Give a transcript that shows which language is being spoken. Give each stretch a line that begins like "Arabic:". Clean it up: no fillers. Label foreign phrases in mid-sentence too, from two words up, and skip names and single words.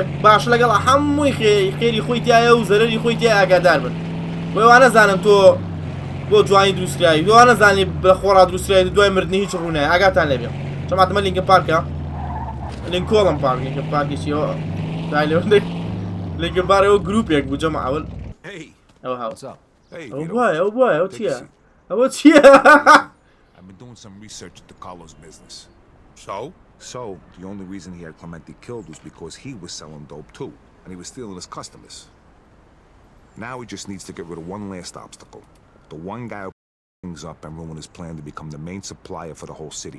Central Kurdish: باش لەگەڵ هەمووی خێری خۆی تایە و زەرەری خۆی تای ئاگادار بن بۆ وا نەزانن تۆ بۆ جوانی دروستکراوی بۆ وا نەزانی بە خۆڕا دروستکراوی دوای مردنی هیچ ڕوونایە ئاگاتان لێبێ جەماعەتمە لینکن پارکە لینکۆڵم پارک لینکن پارکێکیەوە دای لێوەندەی لینکن پارکەوە گروپێک بوو جەماعەت ئەوە هاوس ئەو بووە ئەو چییە ئەوە چییە
English: I've been doing some research into Carlos' business. So, the only reason he had Clemente killed was because he was selling dope too. and he was stealing his customers. Now he just needs to get rid of one last obstacle. The one guy who things up and ruin his plan to become the main supplier for the whole city.